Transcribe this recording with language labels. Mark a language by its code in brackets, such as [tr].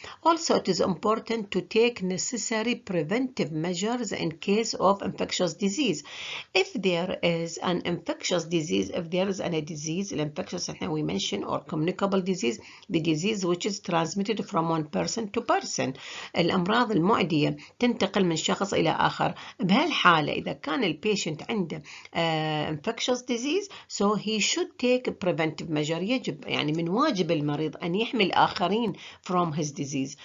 [en] Also, it is important to take necessary preventive measures in case of infectious disease. If there is an infectious disease, if there is a disease, infectious we mentioned, or communicable disease, the disease which is transmitted from one person to person. [ar] الأمراض المعدية تنتقل من شخص إلى آخر. بهالحالة إذا كان البيشنت عنده [en] infectious disease, so he should take a preventive measure. [ar] يجب يعني من واجب المريض أن يحمي الآخرين [en] from his disease.